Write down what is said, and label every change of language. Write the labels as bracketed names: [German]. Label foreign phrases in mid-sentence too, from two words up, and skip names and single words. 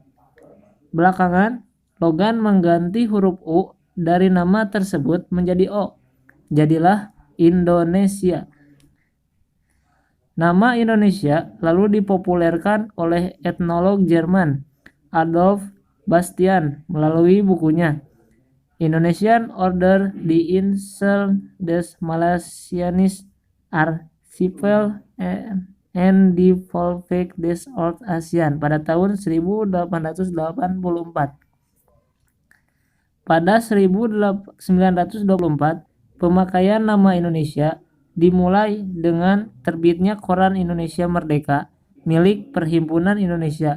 [Indonesian] Belakangan, Logan mengganti huruf U dari nama tersebut menjadi O. Jadilah Indonesia. Nama Indonesia lalu dipopulerkan oleh etnolog Jerman Adolf Bastian melalui bukunya Indonesian Order die Insel des Malaysianis Archipel and die Volksrepublik des Ost-Asian pada tahun 1884. Pada 1924, pemakaian nama Indonesia dimulai dengan terbitnya Koran Indonesia Merdeka milik Perhimpunan Indonesia.